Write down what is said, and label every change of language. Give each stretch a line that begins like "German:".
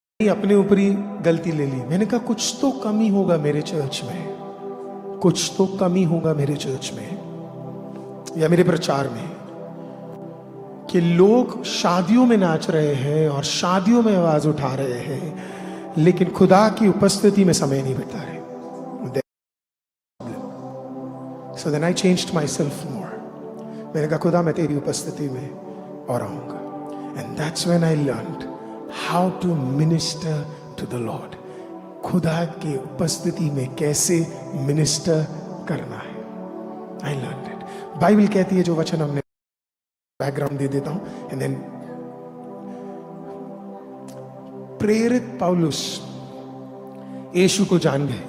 Hindi: अपने ऊपर ही गलती ले ली। मैंने कहा कुछ तो कमी होगा मेरे चर्च में, कुछ तो कमी होगा मेरे चर्च में या मेरे प्रचार में, कि लोग शादियों में नाच रहे हैं और शादियों में आवाज उठा रहे हैं, लेकिन खुदा की उपस्थिति में समय नहीं बिता रहे।
English: So then I changed myself more.
Hindi: मैंने कहा खुदा मैं तेरी उपस्थिति में और आऊंगा।
English: And that's when I learned how to minister to the Lord.
Hindi: खुदा की उपस्थिति में कैसे मिनिस्टर करना है।
English: I learned it.
Hindi: बाइबल कहती है, जो वचन हमने बैकग्राउंड दे देता हूं,
English: and then
Hindi: प्रेरित पौलुस यीशु को जान गए।